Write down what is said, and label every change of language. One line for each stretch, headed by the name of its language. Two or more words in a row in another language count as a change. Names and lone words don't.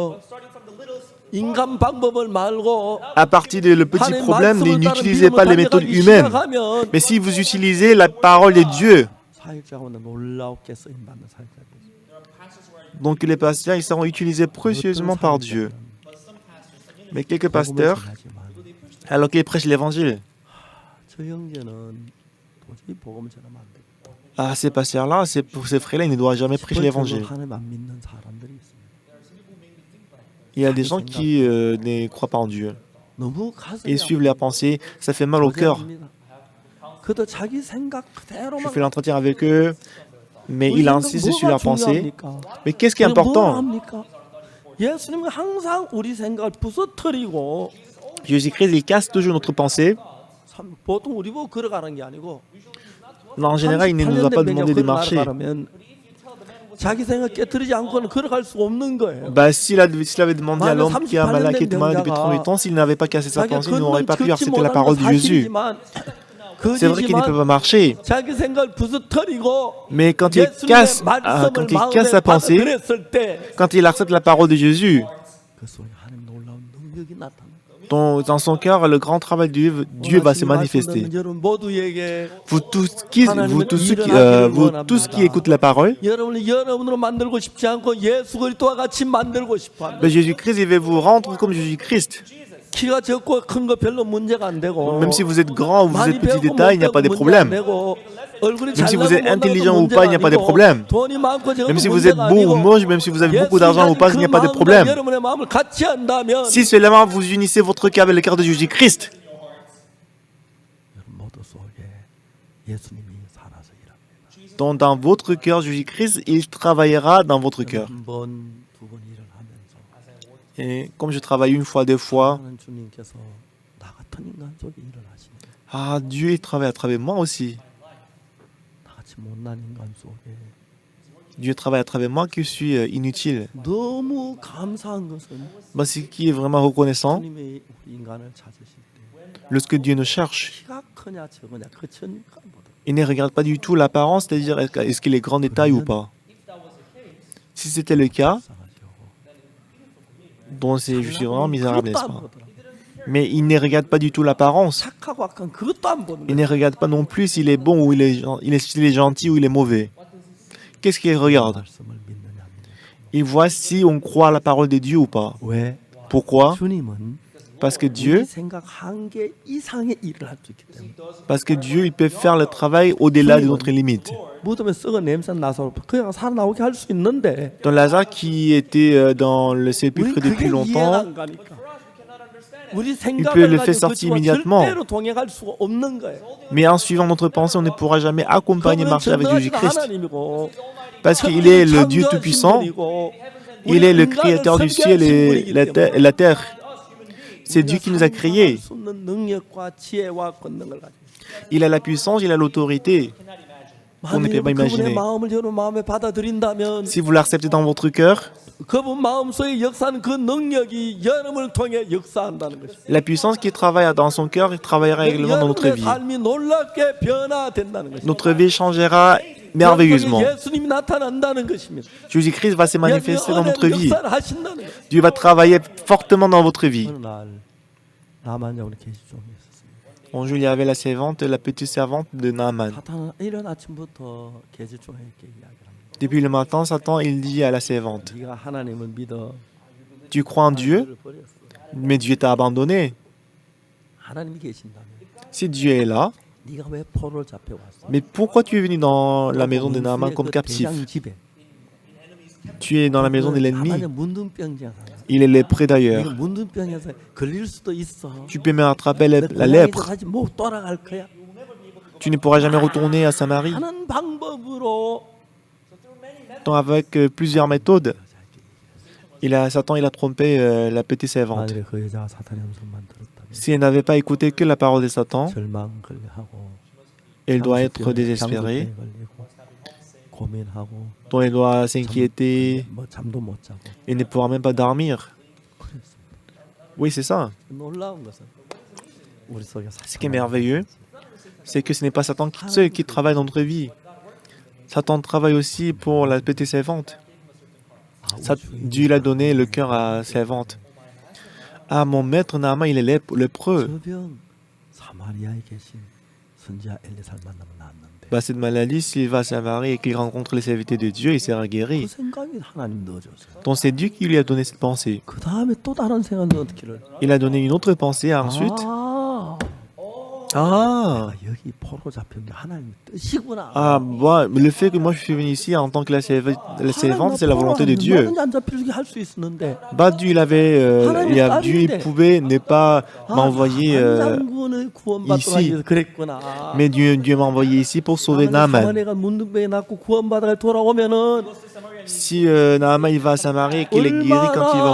French: À partir de le petit problème, n'utilisez pas les méthodes humaines. Mais si vous utilisez la parole de Dieu, donc les pasteurs, ils seront utilisés précieusement par Dieu. Mais quelques pasteurs, alors qu'ils prêchent l'évangile,
Korean: 저 형제는 도저히 복음을 전하면 안 돼.
French: Ah, ces pasteurs-là, pour ces frères-là, ils ne doivent jamais prêcher l'évangile.
Korean: 하나님 안 믿는 사람들이 있습니다.
French: Il y a des gens qui ne croient pas en Dieu.
Korean: 너무 가슴이
French: Ils suivent leurs pensées, ça fait mal au cœur.
Korean: 아픕니다. 그도 자기 생각
French: Je
Korean: 그대로만
French: fais l'entretien avec eux, mais
Korean: 우리
French: il
Korean: 생각
French: insiste sur
Korean: 뭐가
French: leurs pensées.
Korean: 중요합니까?
French: Mais qu'est-ce qui est
Korean: 우리 뭘
French: important?
Korean: 합니까? 예수님은 항상 우리 생각을 부서뜨리고
French: Jésus-Christ, il casse toujours notre pensée.
Korean: 보통 우리 보고 걸어가는 게 아니고
French: Non, en général, il ne nous a pas demandé de marcher.
Korean: 자기 생각 깨뜨리지 않고는 걸어갈 수 없는 거예요.
French: Bah, s'il avait demandé à l'homme qui est malade, qui était malade depuis 38 ans, s'il n'avait pas cassé sa pensée, il n'aurait pas pu accepter la parole de Jésus. C'est vrai qu'il ne peut pas marcher,
Korean: 자기 생각을 부서뜨리고
French: mais quand il casse sa pensée, quand il accepte la parole de Jésus,
Korean: 그 속에 하나님 놀라운 능력이 나타나.
French: dans son cœur, le grand travail de Dieu va se manifester.
Korean: 여러분 모두에게
French: Vous tous qui écoutent la parole,
Korean: 여러분을 여러분으로 만들고 싶지 않고 예수 그리스도와 같이 만들고 싶어 합니다.
French: Jésus-Christ, il veut vous rendre comme Jésus-Christ.
Korean: 키가 적고 큰 거 별로 문제가 안 되고
French: Même si vous êtes grand ou vous
Korean: 많이
French: êtes petit
Korean: 배우고
French: d'état, il n'y a
Korean: 못
French: pas de
Korean: 배우고
French: problème.
Korean: 문제 안 되고, 얼굴이
French: Même si vous êtes
Korean: 잘나고
French: intelligent
Korean: 못나고
French: ou pas, il n'y a pas de
Korean: 문제가
French: problème.
Korean: 아니고, 돈이 많고 적어도
French: Même si vous êtes
Korean: 문제가
French: beau ou
Korean: 아니고,
French: moche, même si vous avez beaucoup d'argent ou pas, il n'y a pas de
Korean: 예수님이 그
French: problème.
Korean: 마음과 여러분의 마음을 같이 한다면
French: Si seulement vous unissez votre cœur avec le cœur de Jésus-Christ,
Korean: 여러분 모두 속에 예수님이 살아서 일합니다.
French: donc dans votre cœur, Jésus-Christ, il travaillera dans votre cœur.
Korean: 한 번, 두 번 일을 하면서
French: Et comme je travaille une fois, deux fois,
Korean: 하나님 주님께서 나 같은 인간 속에 일을 하시는
French: ah, Dieu, il travaille à travers moi aussi.
Korean: 나같이 못난 인간 속에
French: Dieu travaille à travers moi qui suis inutile.
Korean: 너무 감사한 것은
French: Bah, ce qui est vraiment reconnaissant,
Korean: 주님이 우리 인간을 찾으실 때
French: lorsque Dieu nous cherche,
Korean: 키가 크냐 적으냐 그 천간보다
French: il ne regarde pas du tout l'apparence, c'est-à-dire est-ce qu'il est grand de taille ou pas. Si c'était le cas, donc je suis vraiment misérable, n'est-ce pas? Mais il ne regarde pas du tout l'apparence.
Korean: 착하고 악한 그것도 안 보는
French: Il
Korean: 거예요.
French: ne regarde pas non plus s'il est bon ou s'il est gentil ou il est mauvais. Qu'est-ce qu'il regarde?
Korean: 말씀을 믿느냐 안 믿느냐.
French: Il voit si on croit à la parole de Dieu ou pas.
Korean: 왜?
French: Pourquoi?
Korean: 주님은
French: Parce que
Korean: 우리
French: Dieu,
Korean: 생각 한계 이상의 일을 할 수 있기 때문에
French: il peut faire le travail au-delà de notre limite.
Korean: 무덤에 썩은 냄새 나서 그냥 살아나오게 할 수 있는데
French: Dans Lazare qui était dans le sépulcre
Korean: 우리
French: depuis
Korean: 그게 이해가
French: longtemps,
Korean: 안 가니까 우리
French: peut
Korean: 생각을
French: le faire
Korean: 가지고
French: sortir
Korean: 그치만
French: immédiatement.
Korean: 절대로 동행할 수가 없는 거예요.
French: mais en suivant notre pensée, on ne pourra jamais accompagner,
Korean: 그분은
French: marcher avec
Korean: 전능하신
French: Jésus-Christ.
Korean: 하나님이고
French: Parce qu'il est le Dieu Tout-Puissant, il est le Créateur du ciel et la terre. C'est Dieu qui nous a créés. Il a la puissance, il a l'autorité. On ne peut pas imaginer. Si vous l'acceptez dans votre cœur,
Korean: 그분 마음속에 역사하는 그 능력이 여러분을 통해 역사한다는 것입니다.
French: la puissance qui travaille dans son cœur travaillera également dans notre
Korean: 여러분의
French: vie.
Korean: 삶이 놀랍게 변화된다는 것입니다.
French: Notre vie changera merveilleusement.
Korean: 예수님이 나타난다는 것입니다.
French: Jésus-Christ va se manifester dans notre vie.
Korean: 역사를 하신다는 거예요.
French: Dieu va travailler fortement dans votre vie.
Korean: 어느 날 나만야 우리 계시종이 있었습니다.
French: Un jour, il y avait la servante, la petite servante de Naaman.
Korean: 사탄은 이른 아침부터 계시종에게 이야기를 합니다.
French: Depuis le matin, Satan, il dit à la servante,
Korean: 네가 하나님을 믿어.
French: tu crois en Dieu,
Korean: 하나님을 버렸어.
French: mais Dieu t'a abandonné.
Korean: 하나님이 계신다면
French: Si Dieu est là,
Korean: 네가 왜 포로를 잡혀왔어?
French: mais pourquoi tu es venu dans la maison de Naaman comme captif?
Korean: 집에
French: Tu es dans la maison de l'ennemi.
Korean: 문둥병자야.
French: Il est lépreux d'ailleurs.
Korean: 네가 문둥병에서 걸릴 수도 있어.
French: Tu peux me rattraper la
Korean: 고향에도
French: lèpre.
Korean: 다시 못 돌아갈 거야.
French: Tu ne pourras jamais retourner à Samarie.
Korean: 하는 방법으로
French: Donc avec plusieurs méthodes, Satan il a trompé la petite servante.
Korean: 만약에 그 여자가 사탄의 음성만 들었다면
French: Si elle n'avait pas écouté que la parole de Satan,
Korean: 절망 걸려하고
French: elle doit être
Korean: 장수병에
French: désespérée,
Korean: 걸리고 고민하고
French: donc elle doit s'inquiéter,
Korean: 뭐 잠도 못 자고
French: et ne pourra même pas dormir.
Korean: 그랬습니다.
French: Oui, c'est ça.
Korean: 놀라운 것은 우리 속에
French: Ce qui est merveilleux, c'est que ce n'est pas Satan seul qui travaille dans notre vie. Satan travaille aussi pour la petite servante. Dieu l'a donné le cœur à la servante. Ah, mon maître Naaman, il est lépreux.
Korean: 저병 사마리아에 계신 선지자 엘리사를 만나면 낫는데
French: Bah, cette maladie, s'il va à Samarie et qu'il rencontre les serviteurs de Dieu, il sera
Korean: 그
French: guéri.
Korean: 생각이 하나님 넣어줬어요.
French: Donc c'est Dieu qui lui a donné cette pensée.
Korean: 그 다음에 또 다른 생각 넣기를.
French: Il a donné une autre pensée ensuite.
Korean: 아,
French: Ah,
Korean: 내가 여기 포로 잡힌 게 하나님의 뜻이구나.
French: ah, moi, le fait que moi je suis venu ici en tant que la
Korean: 하나님
French: servante,
Korean: 나
French: c'est la
Korean: 포로
French: volonté de Dieu.
Korean: 얼마든지 안 잡히게 할 수 있었는데
French: Bah, Dieu, Dieu, il pouvait ne pas m'envoyer
Korean: 장군의 구원받도록
French: ici.
Korean: 하기 위해서 그랬구나.
French: Mais Dieu m'a envoyé ici pour sauver Naaman.
Korean: 사마리아가 문둥병에 낫고 구원받아 돌아오면은
French: Si Naaman il va à Samarie et qu'il est guéri quand il va